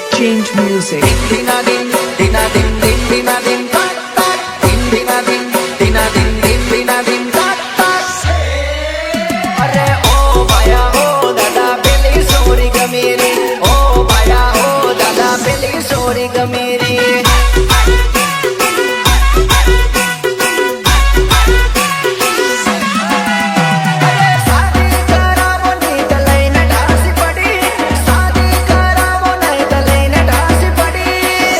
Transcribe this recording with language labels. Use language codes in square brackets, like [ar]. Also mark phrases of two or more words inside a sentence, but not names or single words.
[en] Change music. Dina din, dina din, din dina din, tak tak. Din dina din, dina din, din dina din, tak tak. [gu] અરે ઓ ભાયા ઓ દાદા પેલી સોરી ગમેરી, ઓ ભાયા ઓ દાદા પેલી સોરી ગમેરી. શાદી કરાવો નહીં તો લઈને ઢાસી પડી, શાદી કરાવો નહીં તો લઈને ઢાસી પડી.